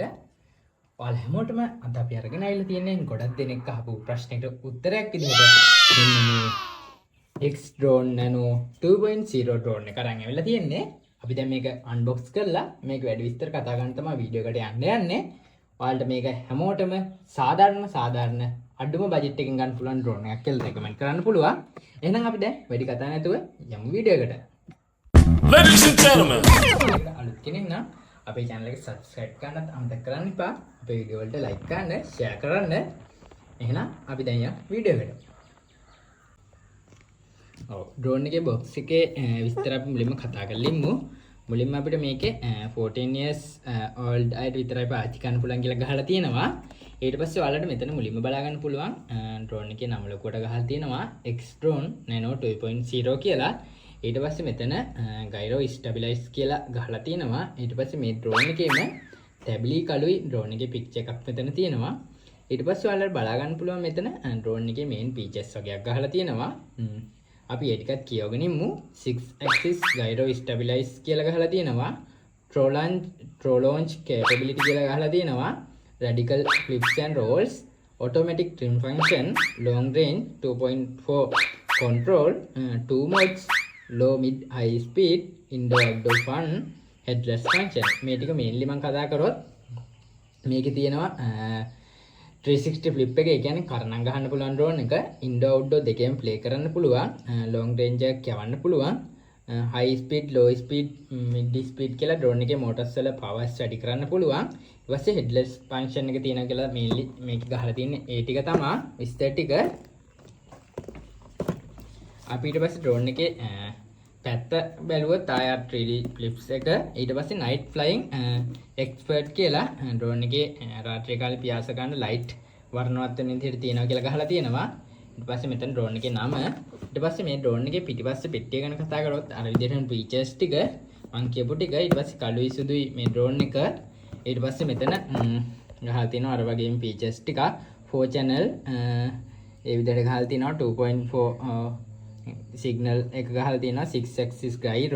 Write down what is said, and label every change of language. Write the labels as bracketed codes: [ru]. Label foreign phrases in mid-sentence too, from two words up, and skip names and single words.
[si] ඔයාලා හැමෝටම අද අපි අරගෙන ආවිල්ලා තියෙන්නේ ගොඩක් දෙනෙක් අහපු ප්‍රශ්නෙට උත්තරයක් විදිහට මෙන්න මේ X drone Nano 2.0 drone එක අරන් ආවිල්ලා තියෙන්නේ. අපි දැන් මේක unbox කරලා මේක වැඩි විස්තර කතා ගන්න තමයි වීඩියෝ එකට යන්නේ. ඔයාලට මේක හැමෝටම සාධාරණ අඩුම බජට් එකකින් ගන්න පුළුවන් drone එකක් කියලා රෙකමන්ඩ් කරන්න පුළුවන්. එහෙනම් අපි දැන් වැඩි කතා නැතුව යමු වීඩියෝ එකට. [en] Ladies and gentlemen, [si] අලුත් කෙනෙක් නම් අපේ channel එක subscribe කරන්නත් අමතක කරන්න එපා. අපේ වීඩියෝ වලට like කරන්න, share කරන්න. එහෙනම් අපි දැන් යමු වීඩියෝ එකට. drone එකේ box එකේ විස්තර අපි මුලින්ම කතා කරලිමු. මුලින්ම අපිට මේකේ [en] 14 years old [si] අයට විතරයි පාවිච්චි කරන්න පුළුවන් කියලා ගහලා තියෙනවා. ඊට පස්සේ ඔයාලට මෙතන මුලින්ම බලා ගන්න පුළුවන් drone එකේ නම ලොකුවට ගහලා තියෙනවා X drone Nano 2.0 කියලා. ඊට පස්සේ මෙතන [en] gyro stabilize [si] කියලා ගහලා තියෙනවා. ඊට පස්සේ මේ drone එකේම තැබිලි කළුයි drone එකේ picture එකක් මෙතන තියෙනවා. ඊට පස්සේ ඔයාලට බලා ගන්න පුළුවන් මෙතන drone එකේ [en] main features [si] වගේක් ගහලා තියෙනවා. අපි ඒ ටිකත් කියවගෙන ඉමු. [en] 6 axis gyro stabilize [si] කියලා ගහලා තියෙනවා. [en] throw launch capability [si] කියලා ගහලා තියෙනවා. [en] radical flips and rolls, automatic trim function, long range 2.4 control, 2 modes, low mid high speed, indoor outdoor fun, headless function. [si] මේ ටික mainly මම කතා කරොත් මේකේ තියෙනවා 360 flip එක. ඒ කියන්නේ කරණම් ගහන්න පුළුවන් drone එක. [en] indoor outdoor [si] දෙකේම play කරන්න පුළුවන්. [en] long range [si] එකක් යවන්න පුළුවන්. [en] high speed, low speed, mid speed [si] කියලා drone එකේ motors වල powers වැඩි කරන්න පුළුවන්. ඊට පස්සේ [en] headless function [si] එක තියෙනවා කියලා mainly මේක ගහලා තියෙන්නේ ඒ ටික තමයි විස්තර ටික. අපි ඊට පස්සේ drone එකේ පැත්ත බැලුවොත් ආයත් 3D flips එක. ඊට පස්සේ [en] night flying expert [si] කියලා drone එකේ රාත්‍රී කාලේ පියාස ගන්න light වර්ණවත් වෙන විදිහට තියෙනවා කියලා ගහලා තියෙනවා. ඊට පස්සේ මෙතන drone එකේ නම. ඊට පස්සේ මේ drone එකේ පිටිපස්සේ පෙට්ටිය ගැන කතා කරොත් අර විදිහටම features ටික මම කියපු ටික. ඊට පස්සේ කළුයි සුදුයි මේ drone එක. ඊට පස්සේ මෙතන ගහලා තියෙනවා අර වගේම features ටික 4 channel ඒ විදිහට ගහලා තියෙනවා 2.4 signal එක ගහලා තියෙනවා [en] 6 axis gyro.